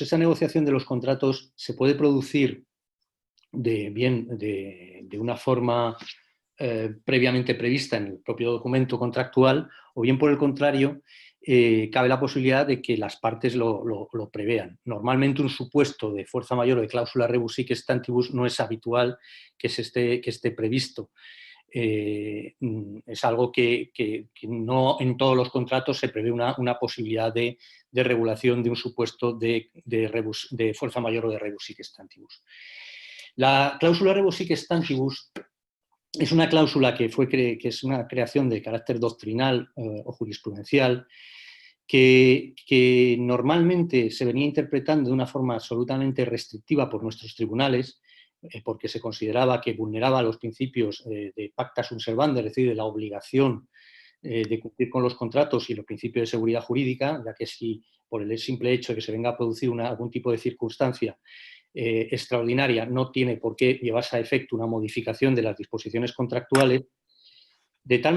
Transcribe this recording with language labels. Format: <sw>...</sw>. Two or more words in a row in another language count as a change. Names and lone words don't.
<es>Esa negociación de los contratos se puede producir de una forma previamente prevista en el propio documento contractual, o bien por el contrario, cabe la posibilidad de que las partes lo prevean. Normalmente un supuesto de fuerza mayor o de cláusula</es> <la>rebus sic stantibus</la> <es>no es habitual que esté previsto. Es algo que no en todos los contratos se prevé una posibilidad de regulación de un supuesto de fuerza mayor o de</es> <la>rebus sic stantibus.</la> <es>La cláusula</es> <la>rebus sic stantibus</la> <es>es una cláusula que es una creación de carácter doctrinal o jurisprudencial que normalmente se venía interpretando de una forma absolutamente restrictiva por nuestros tribunales, porque se consideraba que vulneraba los principios de pacta</es> <la>sunt servanda,</la> <es>es decir, de la obligación de cumplir con los contratos y los principios de seguridad jurídica, ya que si por el simple hecho de que se venga a producir algún tipo de circunstancia extraordinaria no tiene por qué llevarse a efecto una modificación de las disposiciones contractuales, de tal</es>